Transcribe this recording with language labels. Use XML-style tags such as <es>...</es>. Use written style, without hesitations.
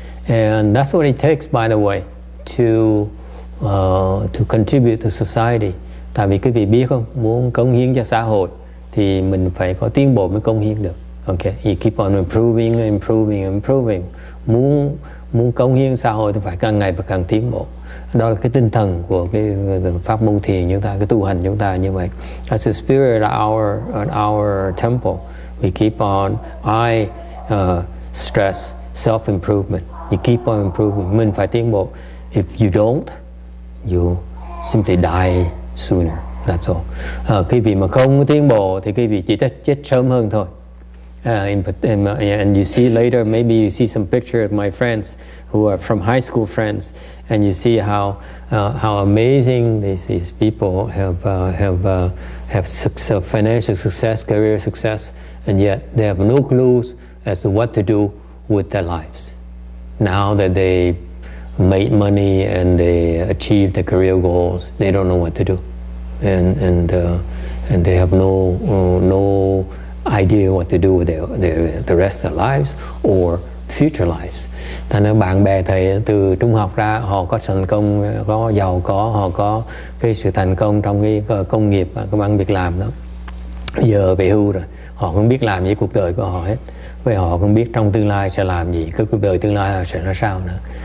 <en>And that's what it takes, by the way, to contribute to society.</en> <vi>Tại vì cái vị biết không, muốn cống hiến cho xã hội thì mình phải có tiến bộ mới cống hiến được.</vi> <en>Okay, you keep on improving.</en> <vi>Muốn cống hiến xã hội thì phải càng ngày và càng tiến bộ. Đó là cái tinh thần của cái pháp môn thiền chúng ta, cái tu hành chúng ta như vậy.</vi> <en>That's the spirit at our temple. We keep on, I stress self-improvement. You keep on improving.</en> <vi>Mình phải tiến bộ.</vi> <en>If you don't, you simply die sooner. That's all.</en> <vi>Cái vị mà không tiến bộ thì cái vị chỉ chết sớm hơn thôi.</vi> <en>And you see later, maybe you see some picture of my friends who are from high school friends, and you see how amazing these people have success, financial success, career success, and yet they have no clues as to what to do with their lives. Now that they made money and they achieved their career goals, they don't know what to do, and they have no idea what to do with the rest of their lives or future lives.</en> <vi>Thành ra bạn bè thầy từ trung học ra, họ có thành công, có giàu có, họ có cái sự thành công trong cái công nghiệp và công ăn việc làm đó. Giờ về hưu rồi, họ không biết làm gì cuộc đời của họ hết. Vì họ không biết trong tương lai sẽ làm gì, cái cuộc đời tương lai sẽ ra sao nữa.</vi>